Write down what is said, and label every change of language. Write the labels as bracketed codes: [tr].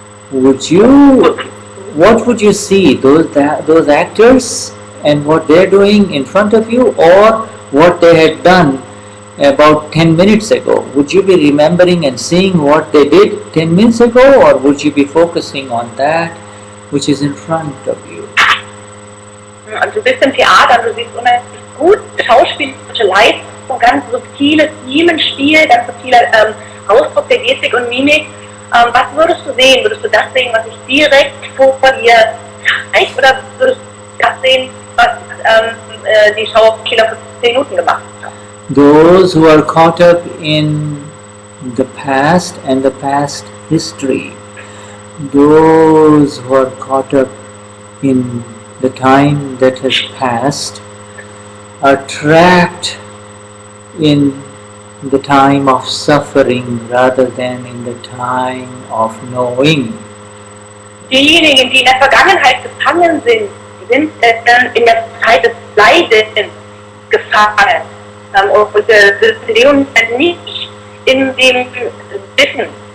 [en] What would you see? Those actors and what they're doing in front of you, or what they had done about 10 minutes ago? Would you be remembering and seeing what they did 10 minutes ago, or would you be focusing on that which is in front of you? [de] Und du bist im Theater und du siehst unheimlich gut schauspielerische Leistung, ganz subtiles Mimenspiel, ganz subtiler Ausdruck der Gestik und Mimik. Was würdest du sehen? Würdest du das sehen, was sich direkt vor dir zeigt, oder würdest du das sehen, was die Schauspieler vor 10 Minuten gemacht haben? [en] Those who are caught up in the past and the past history, those who are caught up in the time that has passed, are trapped in the time of suffering rather than in the time of knowing. [de] Diejenigen, die in der Vergangenheit gefangen sind, sind in der Zeit des Leidens gefangen. Und leben nicht in dem Wissen.